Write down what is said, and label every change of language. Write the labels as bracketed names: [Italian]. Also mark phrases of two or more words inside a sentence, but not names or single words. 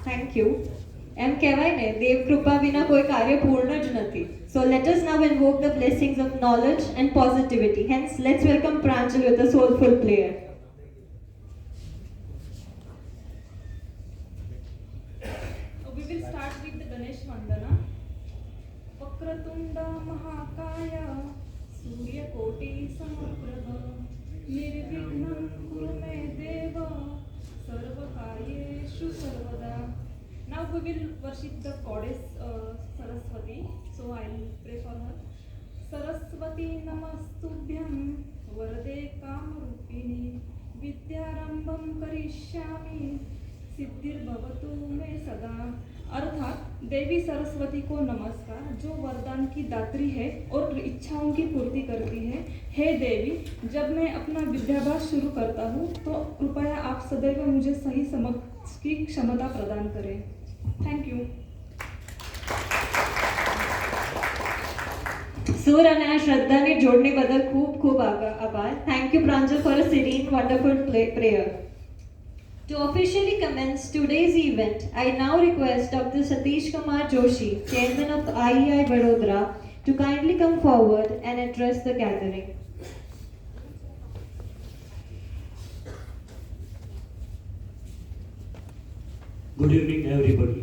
[English] thank you. [Gujarati] એમ કહેવાય ને દેવ કૃપા વિના કોઈ કાર્ય પૂર્ણ જ નથી. [English] So let us now invoke the blessings of knowledge and positivity. Hence, let's welcome Pranjal with a soulful prayer. We will start with the Ganesh Vandana. [Sanskrit] वक्रतुण्ड महाकाय सूर्य कोटि समप्रभ निर्विघ्नं कुरुमे देव सर्वकार्येषु सर्वदा. [English] Now we will worship the goddess Saraswati. So I will pray for her. [Sanskrit] सरस्वति नमस्तुभ्यं वरदे कामरूपिणि विद्यारम्भं करिष्यामि सिद्धिर भवतु में सदा. [Hindi] अर्थात देवी सरस्वती को नमस्कार, जो वरदान की दात्री है और इच्छाओं की पूर्ति करती है. हे देवी, जब मैं अपना विद्याभ्यास शुरू करता हूँ तो कृपया आप सदैव मुझे सही समझ की क्षमता प्रदान करें. [English] thank you. [Gujarati] સુર અને આ શ્રદ્ધાને જોડને બદલ ખૂબ ખૂબ આભાર. [English] Thank you Pranjal for a serene, wonderful prayer. To officially commence today's event, I now request Dr. Satish Kumar Joshi, Chairman of IEI Vadodara, to kindly come forward and address the gathering. Good evening, everybody.